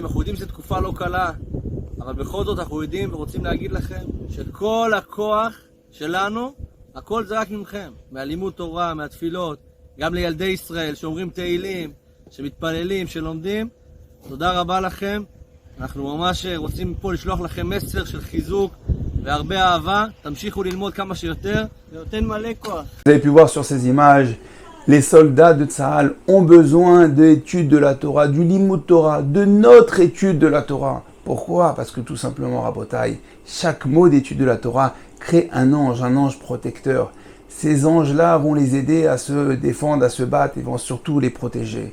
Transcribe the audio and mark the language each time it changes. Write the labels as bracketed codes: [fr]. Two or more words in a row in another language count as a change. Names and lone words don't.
[he] אנחנו יודעים שזו תקופה לא קלה, אבל בכל זאת אנחנו יודעים ורוצים להגיד לכם שכל הכוח שלנו, הכל זה רק ממכם, מהלימוד תורה, מהתפילות, גם לילדי ישראל שאומרים תהילים, שמתפללים, שלומדים. תודה רבה לכם. אנחנו ממש רוצים פה לשלוח לכם מסר של חיזוק והרבה אהבה. תמשיכו ללמוד כמה שיותר, זה נותן מלא כוח. [fr] Vous avez pu voir sur ces images, les soldats de Tsahal ont besoin d'études de la Torah, du [he] לימוד תורה, [fr] de notre étude de la Torah. Pourquoi? Parce que tout simplement, Rabotai, chaque mot d'étude de la Torah crée un ange protecteur. Ces anges-là vont les aider à se défendre, à se battre et vont surtout les protéger.